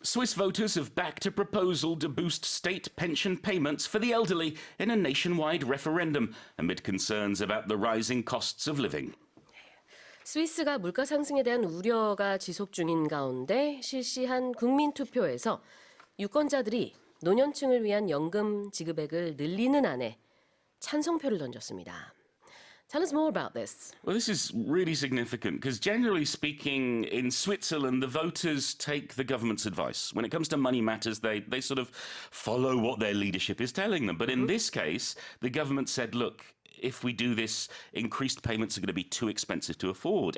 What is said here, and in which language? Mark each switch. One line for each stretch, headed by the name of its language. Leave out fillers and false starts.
English: Swiss voters have backed a proposal to boost state pension payments for the elderly in a nationwide referendum amid concerns about the rising costs of living.
Korean: 스위스가 물가 상승에 대한 우려가 지속 중인 가운데 실시한 국민투표에서 유권자들이 노년층을 위한 연금 지급액을 늘리는 안에 찬성표를 던졌습니다.
English: Tell us more about this. Well, this is really significant because generally speaking, in Switzerland, the voters take the government's advice. When it comes to money matters, they sort of follow what their leadership is telling them. But in this case, the government said, look, if we do this, increased payments are going to be too expensive to afford.